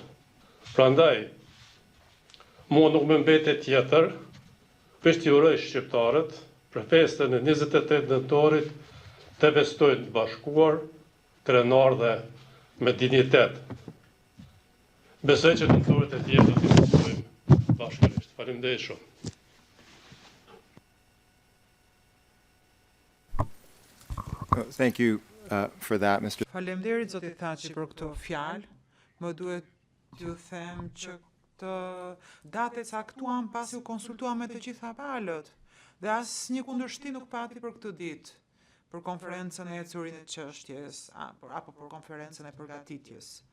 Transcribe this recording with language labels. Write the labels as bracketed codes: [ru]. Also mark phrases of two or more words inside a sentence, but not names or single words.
[sq] Prandaj, mua nuk më mbetet tjetër për t'i uroj shqiptarët për festën e 28 nëntorit të festojnë të bashkuar, krenar dhe me dignitet. Besoj që nëntorit e tjerë do t'i festojnë bashkërisht. Faleminderit shumë. [en] Thank you for that, Mr. [sq] Faleminderit zoti Thaçi për këtë fjalë. Më duhet t'ju them që këtë datë e caktuam pasi u konsultuam me të gjitha palët dhe asnjë kundërshtim nuk pati për këtë ditë, për konferencën e ecurin e çështjes apo për konferencën e përgatitjes.